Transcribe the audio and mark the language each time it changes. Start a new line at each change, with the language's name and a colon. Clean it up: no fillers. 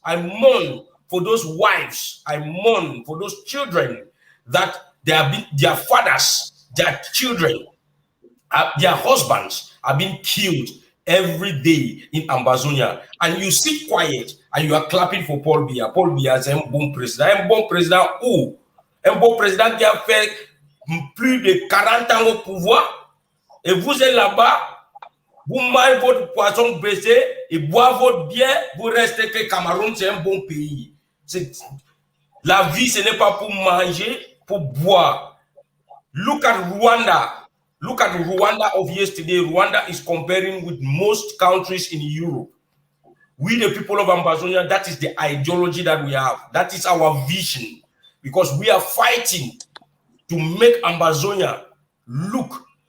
English: I mourn for those wives. I mourn for those children that they have been, their fathers, their children, their husbands are being killed every day in Ambazonia. And you sit quiet and you are clapping for Paul Biya.
French: Paul Biya is un bon président. Un bon président où? Un bon président qui a fait plus de 40 ans au pouvoir. Et vous êtes là-bas, vous mangez votre poisson baissé et boivez votre bière, vous restez que Cameroun, c'est un bon pays. La vie, ce n'est pas pour manger, pour boire.
English: Look at Rwanda. Look at Rwanda of yesterday. Rwanda is comparing with most countries in Europe. We, the people of Ambazonia, that is the ideology that we have. That is our vision. Because we are fighting to make Ambazonia look.